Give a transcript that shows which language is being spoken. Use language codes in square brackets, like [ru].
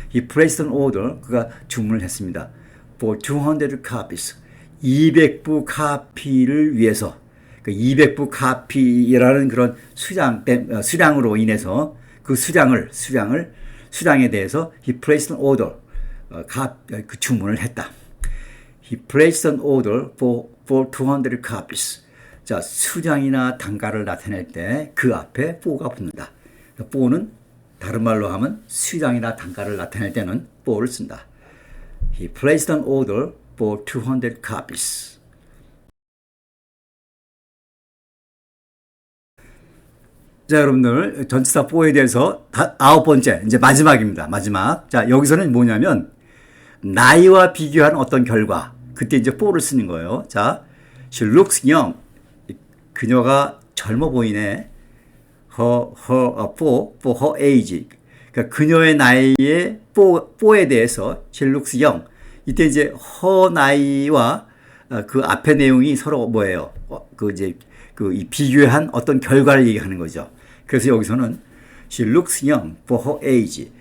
[en] He placed an order. [ko] 그가 주문을 했습니다. [en] For 200 copies. [ko] 200부 카피를 위해서. 200부 카피라는 그런 수량으로 인해서 그 수량에 대해서 [en] he placed an order. [ko] 그 주문을 했다. [en] He placed an order for 200 copies. [ko] 자, 수량이나 단가를 나타낼 때 그 앞에 for가 붙는다. for는 다른 말로 하면 수량이나 단가를 나타낼 때는 for를 쓴다. [en] He placed an order for 200 copies. [ko] 자, 여러분들 전치사 for에 대해서 9번째 이제 마지막입니다. 마지막. 자, 여기서는 뭐냐면 나이와 비교한 어떤 결과. 그때 이제 for를 쓰는 거예요. 자, [en] she looks young. [ko] 그녀가 젊어 보이네. [en] for her age. [ko] 그러니까 그녀의 나이에 for에 대해서 [en] she looks young. [ko] 이때 이제 her 나이와 그 앞의 내용이 서로 뭐예요? 이 비교한 어떤 결과를 얘기하는 거죠. 그래서 여기서는 [en] she looks young for her age.